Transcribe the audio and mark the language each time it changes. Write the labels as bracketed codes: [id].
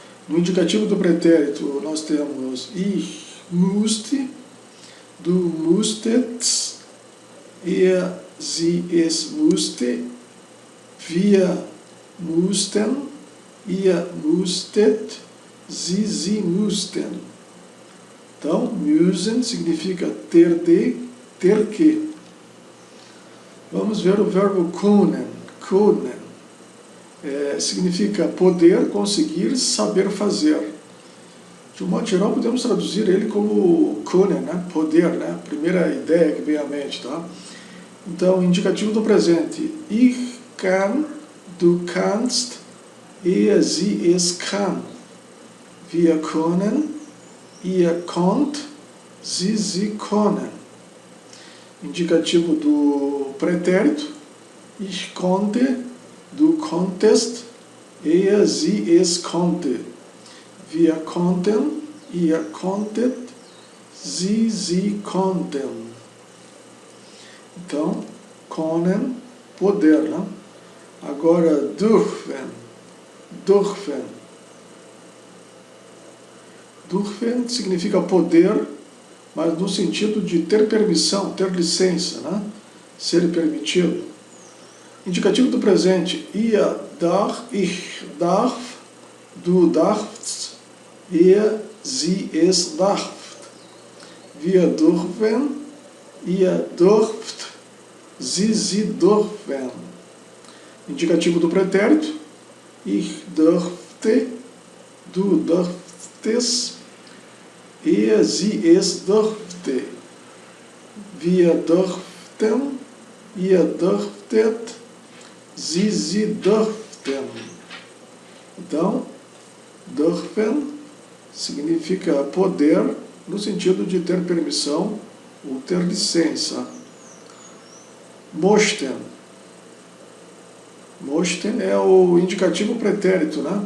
[pt] No indicativo do pretérito nós temos [de] ich musste, du musstest, er, sie, es musste, wir mussten, ihr musstet, sie mussten. [pt] Então, müssen significa ter de, ter que. Vamos ver o verbo können. Können significa poder, conseguir, saber fazer. De um modo geral, podemos traduzir ele como können, né? Poder, né? Primeira ideia que vem à mente, tá? Então, indicativo do presente. [de] Ich kann, du kannst, er, sie, es kann. Wir können, ihr konnt, sie können. [pt] Indicativo do pretérito. [de] Ich konnte, du konntest, er, sie, es konnte. Wir konnten, ihr konntet, sie konnten. [pt] Então, können, poder, né? Agora, dürfen. Dürfen. Dürfen significa poder, mas no sentido de ter permissão, ter licença, né? Ser permitido. Indicativo do presente. [de] Ihr darf, ich darf, du darfst, er, sie, es darf. Wir dürfen, ihr dürft, sie dürfen. [pt] Indicativo do pretérito. [de] Ich dürfte, du dürftest, er, sie, es dürfte. Wir dürften, ihr dürftet, sie dürften. [pt] Então, dürfen significa poder no sentido de ter permissão ou ter licença. Möchten. Möchten é o indicativo pretérito, né?